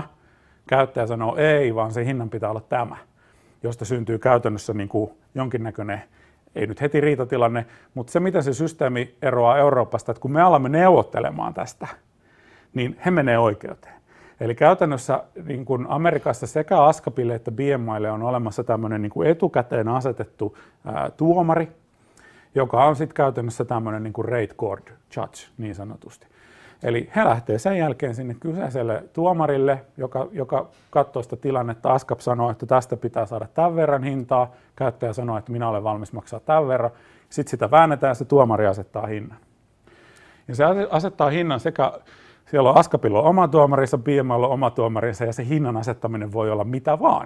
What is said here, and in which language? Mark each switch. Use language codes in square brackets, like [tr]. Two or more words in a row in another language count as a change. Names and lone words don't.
[fi] Käyttäjä sanoo ei, vaan se hinnan pitää olla tämä, josta syntyy käytännössä niin kuin jonkinnäköinen, ei nyt heti riitatilanne, mutta se miten se systeemi eroaa Euroopasta, että kun me alamme neuvottelemaan tästä, niin he menee oikeuteen. Eli käytännössä niin kuin Amerikassa sekä ASCAPille että BMIlle on olemassa tämmöinen niin kuin etukäteen asetettu tuomari, joka on sitten käytännössä tämmöinen niin kuin [en] rate court judge [fi] niin sanotusti. Eli he lähtee sen jälkeen sinne kyseiselle tuomarille, joka katsoo sitä tilannetta. ASCAP sanoo, että tästä pitää saada tämän verran hintaa. Käyttäjä sanoo, että minä olen valmis maksaa tämän verran. Sitten sitä väännetään ja se tuomari asettaa hinnan. Ja se asettaa hinnan sekä, siellä on ASCAPilla oma tuomarinsa, BMIllä on oma tuomarinsa ja se hinnan asettaminen voi olla mitä vaan.